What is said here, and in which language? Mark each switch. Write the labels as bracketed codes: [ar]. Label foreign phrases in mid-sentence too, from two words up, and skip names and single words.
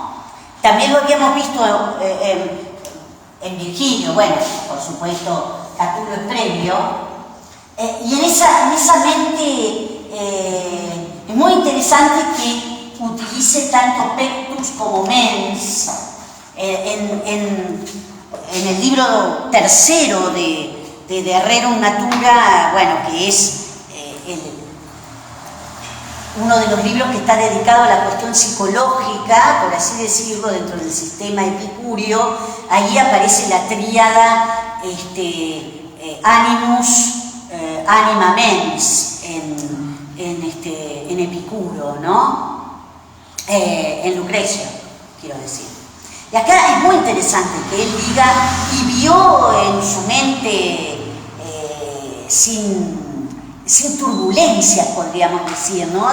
[es] También lo habíamos visto en Virgilio, bueno, por supuesto, Catulo es previo, y en esa mente es muy interesante que utilice tanto pectus como mens en el libro tercero de Rerum Natura, bueno, que es uno de los libros que está dedicado a la cuestión psicológica, por así decirlo, dentro del sistema epicúreo. Ahí aparece la tríada [la] animus, anima, mens [es] en Epicuro, ¿no? En Lucrecio, quiero decir. Y acá es muy interesante que él diga, y vio en su mente sin turbulencias, podríamos decir, ¿no?